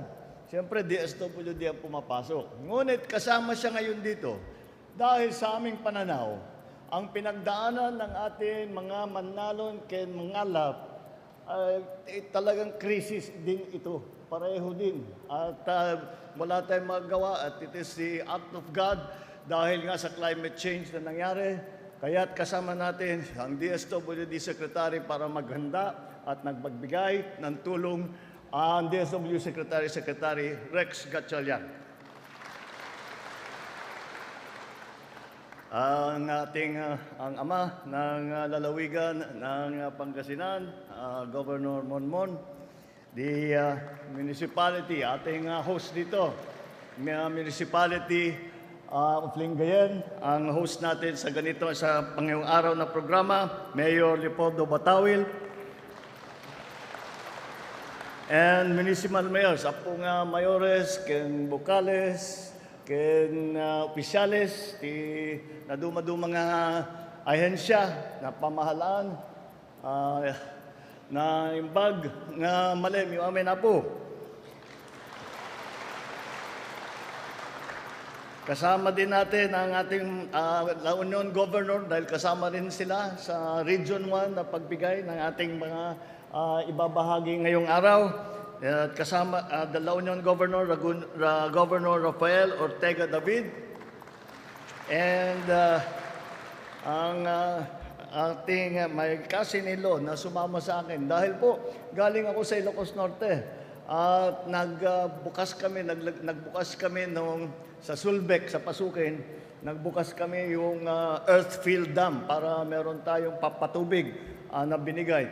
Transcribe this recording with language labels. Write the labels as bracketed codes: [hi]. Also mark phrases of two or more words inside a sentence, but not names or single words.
[tl] Siyempre, DSWD ang pumapasok. Ngunit kasama siya ngayon dito dahil sa aming pananaw, ang pinagdaanan ng ating mga manlalon kay mangalap ay talagang krisis din ito. Pareho din. At wala tayong magawa at [en] it is the act of God [tl] dahil nga sa climate change na nangyari. Kaya't kasama natin ang DSWD Secretary para maghanda at nagbigay ng tulong ang DSWD Secretary Rex Gatchalian. Ang ating ang ama ng lalawigan ng Pangasinan, Governor Monmon, [en] the municipality, [tl] ating host dito, [en] municipality of Lingayen, [tl] ang host natin sa ganito sa ngayong araw na programa, Mayor Leopoldo Batawil, [en] and Municipal Mayors, [ilo] apong mayores, ken Bocales, ken opisyales, [tl] na dumadumang ahensya na pamahalaan, [ilo] na imbag nga malem yung amin apo. [tl] Kasama din natin ang ating La Union Governor dahil kasama rin sila sa Region 1 na pagbigay ng ating mga ibabahagi ngayong araw. At kasama the La Union Governor, Governor Rafael Ortega David, and ang ating may kasinilo na sumama sa akin. Dahil po, galing ako sa Ilocos Norte at nagbukas kami sa Sulbec, sa Pasukin, nagbukas kami yung Earthfield Dam para meron tayong papatubig na binigay.